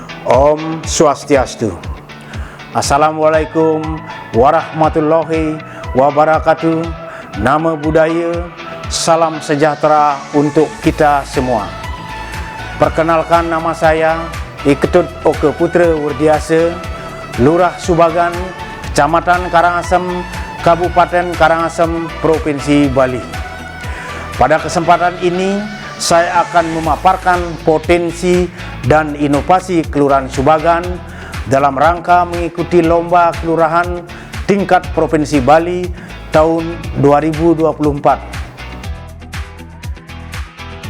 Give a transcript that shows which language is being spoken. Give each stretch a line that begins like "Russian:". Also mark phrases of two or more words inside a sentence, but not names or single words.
Sanskrit: ॐ स्वस्त्यस्तु.
Arabic: السلام عليكم ورحمة الله وبركاته.
Pali: Nama budaya,
Indonesian: salam sejahtera untuk kita semua. Perkenalkan, nama saya I Ketut Oke Putra Wirdiasa, Lurah Subagan, Kecamatan Karangasem, Kabupaten Karangasem, Provinsi Bali. Pada kesempatan ini saya akan memaparkan potensi dan inovasi Kelurahan Subagan dalam rangka mengikuti lomba kelurahan tingkat Provinsi Bali tahun 2024.